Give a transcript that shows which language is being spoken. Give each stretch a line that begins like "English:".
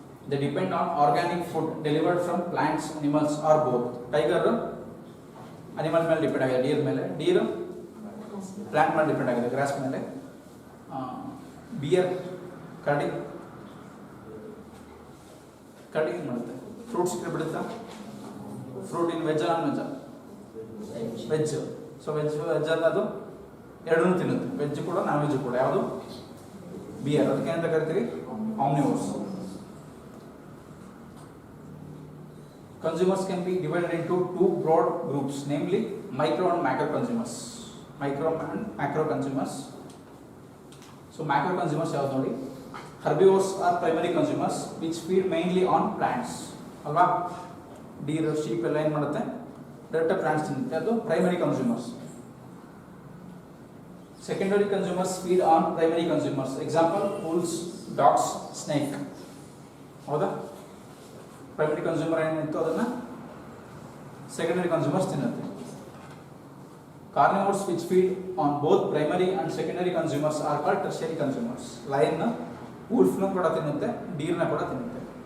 English: They depend on organic food delivered from plants, animals or both.
Kannada: Tiger animal ಮೇಲೆ depend ಆಗಿದೆ, Deere ಮೇಲೆ. Deere plant ಮೇಲೆ depend ಆಗಿದೆ, gross ಮೇಲೆ. Beer, ಕರಡಿ ಏನು ಮಾಡುತ್ತೆ? ಫ್ರೂಟ್ಸ್ ಬಿಡುತ್ತಾ? ಫ್ರೂಟ್ ಇನ್ veg non veg? Veg. So veg ಅನ್ನೋದು ಎರಡನ್ನೂ ತಿನ್ನುತ್ತೆ, ವೆಜ್ ಕೂಡ ನಾನ್ ವೆಜ್ ಕೂಡ. ಯಾವುದು? ಬಿಯರ್. ಅದಕ್ಕೆ ಏನಂತ ಕರಿತೀವಿ? ಆಮ್ನಿವೋರ್ಸ್.
English: Consumers can be divided into two broad groups, namely micro and macro consumers. Micro and macro consumers. So macro consumers
Kannada: ಯಾವ್ದು ನೋಡಿ?
English: Herbivores are primary consumers which feed mainly on plants.
Kannada: ಅಲ್ವಾ? Deere, sheep ಎಲ್ಲ ಏನು ಮಾಡುತ್ತೆ? Direct plants ತಿನ್ನುತ್ತೆ, ಅದು primary consumers.
English: Secondary consumers feed on primary consumers. Example, wolves, dogs, snake. ಹೌದಾ?
Kannada: Primary consumer ಏನಿತ್ತು ಅದನ್ನು ಸೆಕೆಂಡರಿ ಕನ್ಸ್ಯೂಮರ್ಸ್ ತಿನ್ನುತ್ತೆ.
English: Carnivores which feed on both primary and secondary consumers are called tertiary consumers.
Kannada: Lion ವೂಲ್ಫ್ನ ಕೂಡ ತಿನ್ನುತ್ತೆ, ಡೀರ್ನ ಕೂಡ ತಿನ್ನುತ್ತೆ.